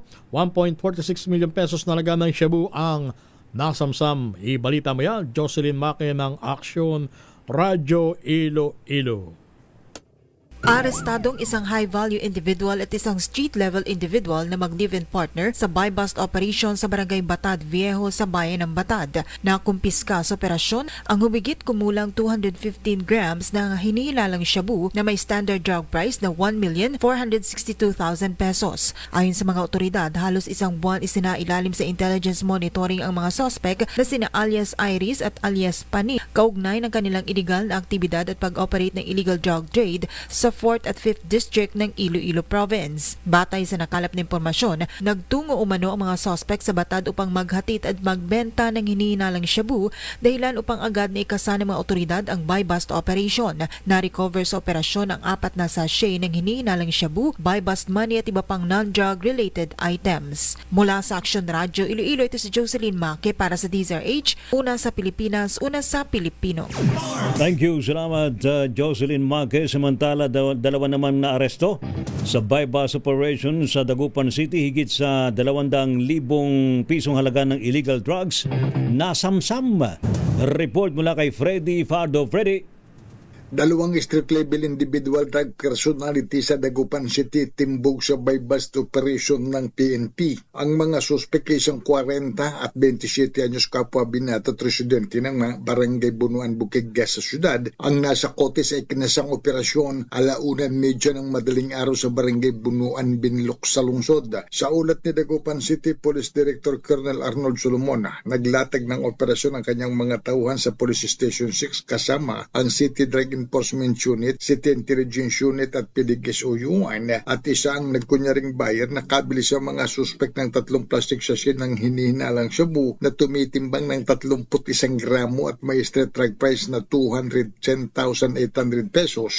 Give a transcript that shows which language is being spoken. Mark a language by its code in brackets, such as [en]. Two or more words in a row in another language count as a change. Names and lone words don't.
[tl] 1.46 million pesos na laga ng shabu ang nasamsam. Ibalita mo yan, Jocelyn Make ng Action Radio Iloilo. Arestadong isang [en] high-value individual [tl] at isang [en] street-level individual [tl] na mag- [en] live-in partner [tl] sa [en] buy-bust operation [tl] sa Barangay Batad Viejo sa bayan ng Batad. Nakumpiska sa operasyon ang humigit kumulang 215 grams ng hinihilalang shabu na may [en] standard drug price [tl] na 1,462,000 pesos. Ayon sa mga otoridad, halos isang buwan isinailalim sa [en] intelligence monitoring [tl] ang mga suspect na sina alias Iris at alias Pani, kaugnay ng kanilang illegal na aktibidad at pag-operate ng [en] illegal drug trade [tl] sa 4th at 5th District ng Iloilo Province. Batay sa nakalap na impormasyon, nagtungo umano ang mga suspect sa Batad upang maghatid at magbenta ng hinihinalang shabu dahilan upang agad na ikasa ng mga otoridad ang [en] buy-bust operation. [tl] Na-recover sa operasyon ang 4 na sachet ng hinihinalang shabu, [en] buy-bust money [tl] at iba pang [en] non-drug related items. [tl] Mula sa Action Radio Iloilo, ito si Jocelyn Make para sa DZRH, una sa Pilipinas, una sa Pilipino. [en] Thank you. [tl] Salamat, Jocelyn Make. Samantala, dalawa naman na aresto sa buy-bust operation sa Dagupan City. Higit sa 200,000 pisong halaga ng [en] illegal drugs [tl] nasamsam. Report mula kay Freddy Fardo. Freddy. Dalawang [en] street-level individual drug personality [tl] sa Dagupan City timbog sa [en] bypass operation [tl] ng PNP. Ang mga suspek ay isang 40 at 27 anyos kapwa binata at residente ng mga barangay Bunuan, Bukidgas sa syudad. Ang nasa kotes ay kinasang operasyon 1:30 ng madaling araw sa barangay Bunuan, Binilok sa lungsod. Sa ulat ni Dagupan City Police Director Colonel Arnold Solomon, naglatag ng operasyon ang kanyang mga tauhan sa Police Station 6 kasama ang City Drug Enforcement Unit, City Intelligence Unit at PDGS-UUN at isa ang nagkunyaring buyer na kabili sa mga suspek ng 3 [en] plastic sachet [tl] ng hinihinalang shabu na tumitimbang ng 31 gramo at may [en] street drug price [tl] na 210,800 pesos.